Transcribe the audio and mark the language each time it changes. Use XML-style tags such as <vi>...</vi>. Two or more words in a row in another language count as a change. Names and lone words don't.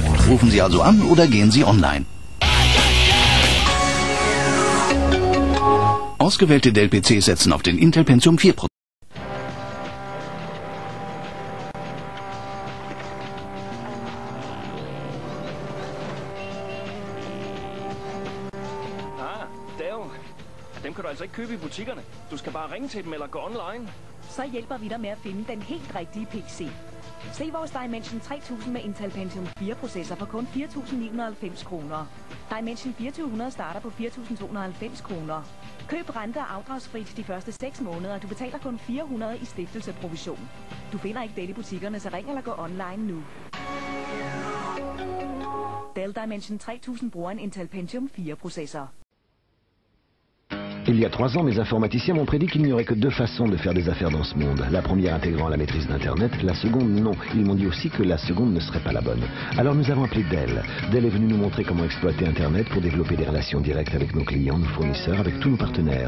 <de>Rufen Sie also an oder gehen Sie online. Ausgewählte Dell PCs setzen auf den Intel Pentium 4 Prozessor.</de> <da>Dem kan du altså ikke købe i butikkerne. Du skal bare ringe til dem eller gå online. Så hjælper vi dig med at finde den helt rigtige PC. Se vores Dimension 3000 med Intel Pentium 4 processor for kun 4.990 kroner. Dimension 2400 starter på 4.290 kroner. Køb rente- og afdragsfrit de første 6 måneder. Du betaler kun 400 i stiftelseprovision. Du finder ikke Dell i butikkerne, så ring eller gå online nu. Dell Dimension 3000 bruger en Intel Pentium 4 processor.</da> <fr>Il y a 3 ans, mes informaticiens m'ont prédit qu'il n'y aurait que 2 façons de faire des affaires dans ce monde. La première intégrant la maîtrise d'Internet, la seconde non. Ils m'ont dit aussi que la seconde ne serait pas la bonne. Alors nous avons appelé Dell. Dell est venu nous montrer comment exploiter Internet pour développer des relations directes avec nos clients, nos fournisseurs, avec tous nos partenaires.</fr>